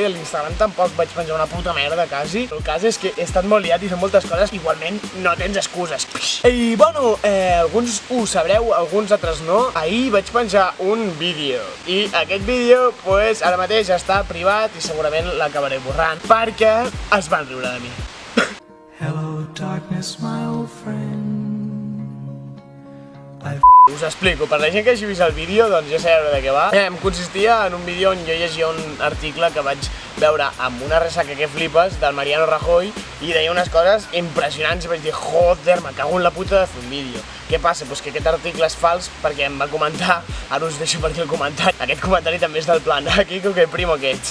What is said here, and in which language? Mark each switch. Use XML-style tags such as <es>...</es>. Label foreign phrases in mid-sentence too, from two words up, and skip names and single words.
<ca>A l'Instagram tampoc vaig penjar una puta merda, quasi. El cas és que he estat molt liat i són moltes coses, igualment no tens excuses. I bueno, alguns ho sabreu, alguns altres no. Ahir vaig penjar un vídeo i aquest vídeo, pues, ara mateix està privat i segurament l'acabaré borrant perquè es van riure de mi.</ca> <en>Hello darkness, my old friend.</en> <ca>Us explico, per la gent que hagi vist el vídeo, doncs ja sabeu de què va. Consistia en un vídeo on jo llegia un article que vaig veure amb una ressaca que flipes del Mariano Rajoy i deia unes coses impressionants i vaig dir,</ca> <es>joder, me cago en la puta</es> <ca>de fer un vídeo. Què passa? Pues que aquest article és fals perquè em va comentar, ara us deixo per aquí el comentari, aquest comentari també és del plan, Quico, que primo que ets.</ca>